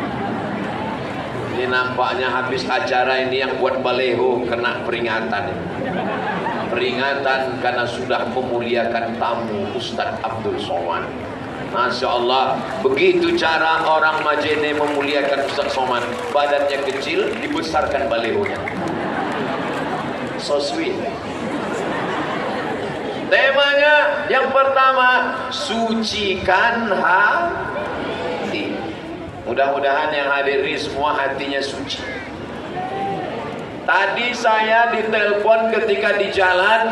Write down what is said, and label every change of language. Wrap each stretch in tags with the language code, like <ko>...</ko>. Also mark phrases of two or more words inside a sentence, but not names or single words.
<id>Ini nampaknya habis acara ini yang buat baleho kena peringatan. Peringatan karena sudah memuliakan tamu Ustadz Abdul Somad.</id> <ar>ما شاء الله,</ar> <id>begitu cara orang Majene memuliakan Ustadz Somad. Badannya kecil, dibesarkan balehonya.</id> <en>So sweet.</en> <id>Temanya yang pertama, sucikan hati. Mudah-mudahan yang hadir ini semua hatinya suci. Tadi saya ditelepon ketika di jalan.</id>